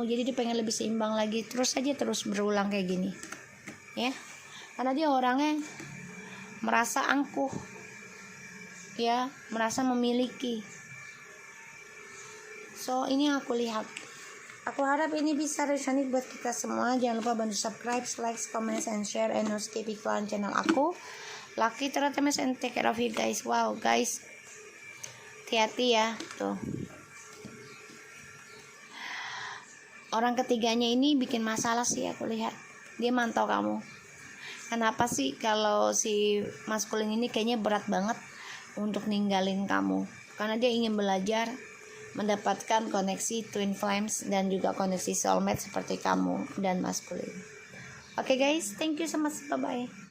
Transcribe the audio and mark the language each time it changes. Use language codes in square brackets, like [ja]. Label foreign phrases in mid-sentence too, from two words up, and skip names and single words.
[id] Jadi dia pengen lebih seimbang lagi, terus berulang kayak gini, ya. Karena dia orangnya merasa angkuh, ya, merasa memiliki. So ini aku lihat, aku harap ini bisa resonate buat kita semua. Jangan lupa bantu [en] subscribe, like, comment, and share, and no skip [id] iklan channel aku, [en] Lucky Tarot MS, and take care of you guys. Wow guys, [id] hati-hati ya. Tuh, orang ketiganya ini bikin masalah sih, aku lihat. Dia mantau kamu. Kenapa sih kalau si maskulin ini kayaknya berat banget untuk ninggalin kamu? Karena dia ingin belajar mendapatkan koneksi [en] twin flames [id] dan juga koneksi soulmate seperti kamu dan maskulin. [en] Oke guys, thank you so much. Bye bye.